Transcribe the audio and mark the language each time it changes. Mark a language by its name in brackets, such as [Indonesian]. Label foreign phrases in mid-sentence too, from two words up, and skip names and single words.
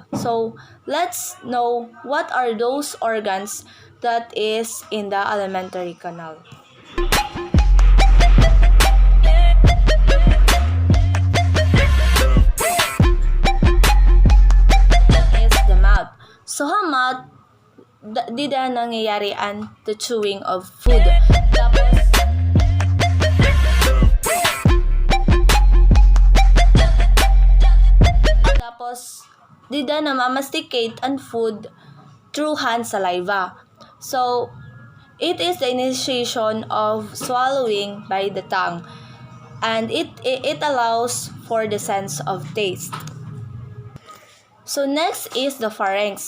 [English] So, let's know what are those organs that is in the alimentary canal. So, mouth, [Filipino] di na nangyayarian [English] the chewing of food. [Filipino] Tapos di na namamasticate ang food [English] through hand saliva. So, it is the initiation of swallowing by the tongue, and it allows for the sense of taste. So next is the pharynx.